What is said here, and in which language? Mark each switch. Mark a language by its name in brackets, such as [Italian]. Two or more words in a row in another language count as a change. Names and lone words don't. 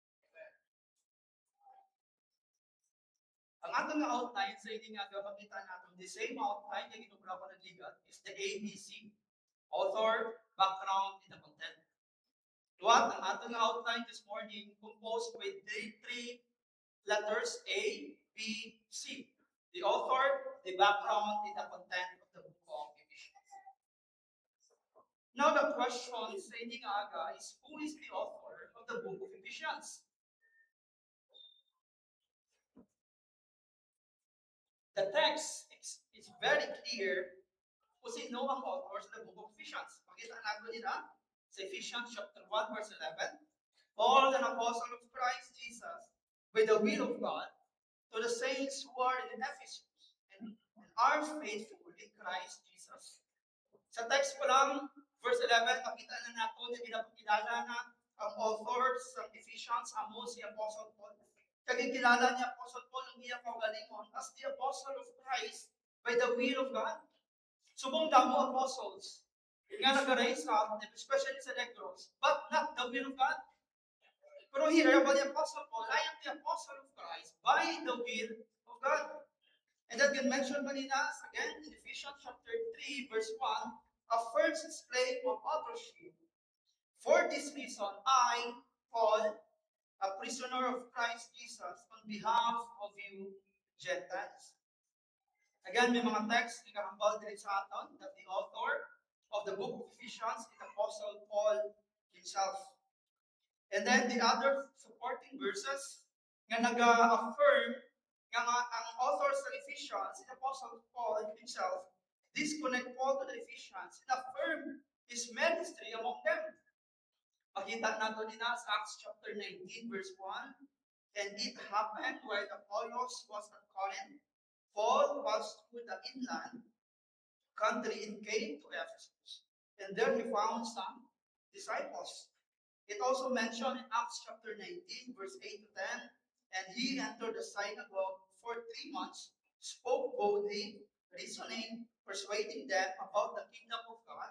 [Hiligaynon] Ang atong outline sa ining nga gapakita natin, [English] the same outline [Hiligaynon] na ginubra ko ng ligat [English] is the ABC, author, background, and the content. What [Hiligaynon] ang atong [English] outline this morning composed with three letters A, B, C. The author, the background, and the content of the book of Ephesians. Now the question [Hiligaynon] sa ining aga [English] is, who is the author of the book of Ephesians? The text is very clear [Hiligaynon] kung sino ang [English] author sa book of Ephesians. [Hiligaynon] Pakita natin nila sa Ephesians chapter 1 verse 11. [English] Paul, an apostle of Christ Jesus, by the will of God, to the saints who are in Ephesus and are faithful in Christ Jesus. [Hiligaynon] Sa text po lang, verse 11, makita na natin na ginapakilala na ang author sa Ephesians, amo si Apostle Paul. Kagikilala niya Apostle Paul ang iyang kaugalingon [English] as the apostle of Christ by the will of God. [Hiligaynon] Subong damo apostles nga nag-raise up, especially sa Negros, [English] but not the will of God. Pero here, about the Apostle Paul, I am the apostle of Christ by the will of God. And that can mention kanina, again, in Ephesians chapter 3, verse 1, a first display of authorship. For this reason, I, Paul, a prisoner of Christ Jesus, on behalf of you Gentiles. Again, [Hiligaynon] may mga text na kahambal din sa aton [English] that the author of the book of Ephesians is Apostle Paul himself. And then the other supporting verses [Hiligaynon] nga nag-affirm nga [English] ang author sa Ephesians is Apostle Paul himself. This connect Paul to the Ephesians and affirm his ministry among them. [Hiligaynon] Makita nato din sa Acts chapter 19 verse 1. [English] And it happened while Apollos was at Corinth, Paul passed through the inland country and came to Ephesus. And there he found some disciples. It also mentioned in Acts chapter 19, verse 8 to 10, and he entered the synagogue for 3 months, spoke boldly, reasoning, persuading them about the kingdom of God.